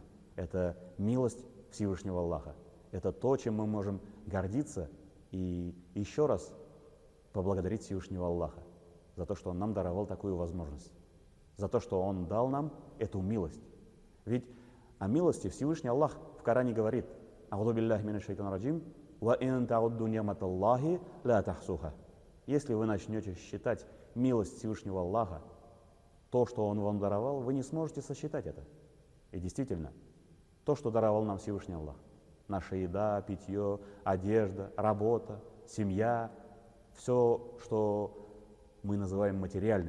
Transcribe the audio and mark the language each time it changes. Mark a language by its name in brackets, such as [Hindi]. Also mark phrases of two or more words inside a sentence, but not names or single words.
[Russian] Это милость Всевышнего Аллаха. Это то, чем мы можем гордиться и еще раз поблагодарить Всевышнего Аллаха за то, что Он нам даровал такую возможность, за то, что Он дал нам эту милость. Ведь о милости Всевышний Аллах в Коране говорит: [Arabic] «أعوذ بالله من الشيطان الرجيم، وإن تعدوا نعمة الله لا تحصوها». [Russian] Если вы начнете считать милость Всевышнего Аллаха, то, что Он вам даровал, вы не сможете сосчитать это. И действительно, то, что даровал нам Всевышний Аллах, наша еда, питье, одежда, работа, семья, все, что мы называем материальным.